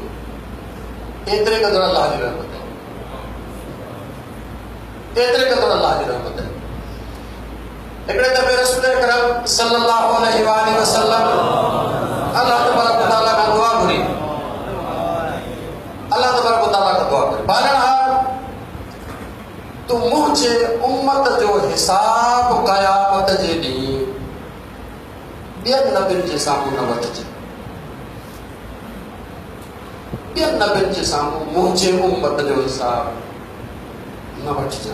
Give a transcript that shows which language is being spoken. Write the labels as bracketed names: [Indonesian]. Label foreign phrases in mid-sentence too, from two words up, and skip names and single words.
[Sindhi] एतिरे क़दुरु अलाह जी रहमत आहे, एतिरे क़दुरु अलाह जी रहमत आहे। हिकिड़े दफ़े रसूल अकरम [Arabic] صلى الله عليه وسلم الله تبارك وتعالى [Sindhi] खां दुआ घुरी, [Arabic] الله تبارك وتعالى [Sindhi] खां दुआ घुरी, बारहाल तू मुंहिंजे उम्मत जो हिसाब क़यामत जे ॾींहुं ॿियनि नबियुनि जे साम्हूं न वठिजे, ॿियनि नबियुनि जे साम्हूं मुंहिंजे उम्मत जो हिसाब न वठिजे।